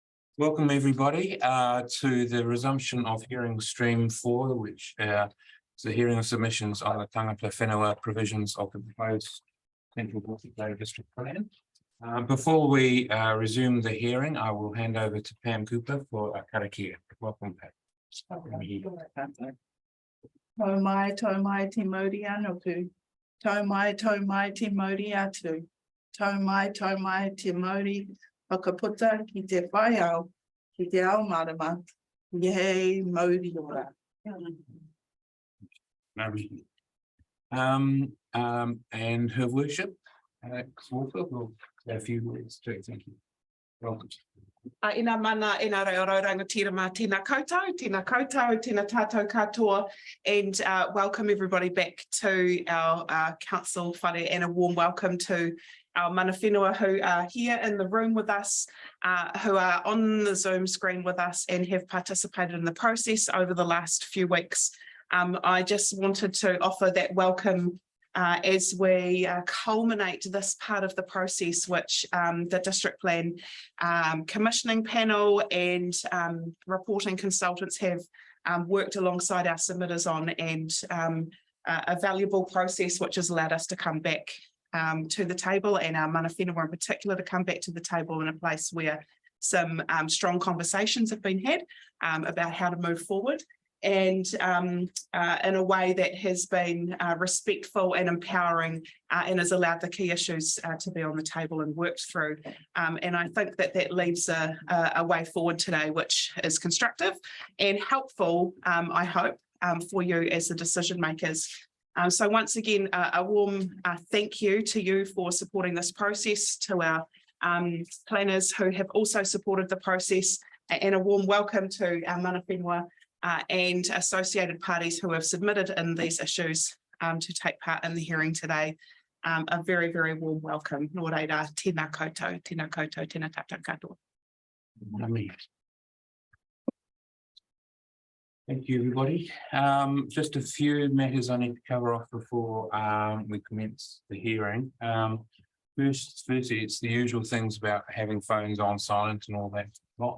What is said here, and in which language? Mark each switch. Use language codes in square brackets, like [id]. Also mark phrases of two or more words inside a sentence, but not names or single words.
[en] Welcome everybody to the resumption of hearing stream 4, which is the hearing of submissions on the [mi] tangata whenua [en] provisions of the proposed Central Baltic Bay District Plan. Before we resume the hearing, I will hand over to Pam Cooper for a karakia. Welcome, Pam. [mi] Tau mai te mauri anoku. Tau mai te mauri atu. Tau mai te mauri whakaputa ki te whaiau, ki te ao marama, yei mauri ora. [en] And her worship, Alex Walker, will say a few words too. Thank you. Welcome. [mi] Ina mana, ina reo rangatira mā tēnā koutou, tēnā tātou katoa, [en] and welcome everybody back to our council whare, and a warm welcome to our [mi] mana whenua [en] who are here in the room with us, who are on the Zoom screen with us and have participated in the process over the last few weeks. I just wanted to offer that welcome as we culminate this part of the process, which the district plan commissioning panel and reporting consultants have worked alongside our submitters on, and a valuable process which has allowed us to come back to the table, and our [mi] mana whenua [en] in particular to come back to the table in a place where some strong conversations have been had about how to move forward, and in a way that has been respectful and empowering, and has allowed the key issues to be on the table and worked through. And I think that that leaves a way forward today, which is constructive and helpful, I hope, for you as the decision makers. So once again, a warm thank you to you for supporting this process, to our planners who have also supported the process, and a warm welcome to our [mi] mana whenua [en] and associated parties who have submitted in these issues to take part in the hearing today. A very, very warm welcome. [mi] Nō reira, tēnā koutou, tēnā tātou katoa. [en] Thank you, everybody. Just a few matters I need to cover off before we commence the hearing. Firstly, it's the usual things about having phones on silent and all that lot.